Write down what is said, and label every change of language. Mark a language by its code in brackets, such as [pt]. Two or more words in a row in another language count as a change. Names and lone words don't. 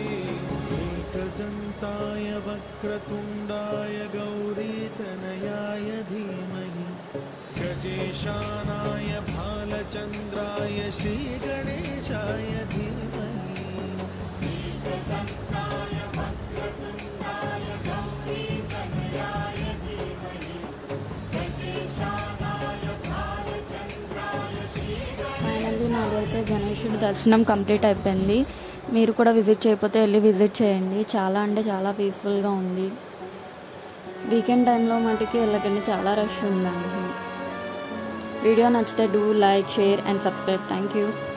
[sa] एकदन्ताय वक्रतुण्डाय गौरीतनयाय धीमहि गजेशानाय भालचन्द्राय श्रीगणेशाय धीमहि एकदन्ताय वक्रतुण्डाय गौरीतनयाय धीमहि गजेशानाय भालचन्द्राय श्रीगणेशाय. [te] ఫైనల్లీ నాదైతే గణేశుడి దర్శనం కంప్లీట్ అయిపోయింది. మీరు కూడా విజిట్ చేయకపోతే వెళ్ళి విజిట్ చేయండి. చాలా అంటే చాలా పీస్ఫుల్గా ఉంది. [en] weekend timeలో [te] మటుకి వెళ్ళకండి, చాలా రష్ ఉందండి. [en] video నచ్చితే do like, share and subscribe. Thank you.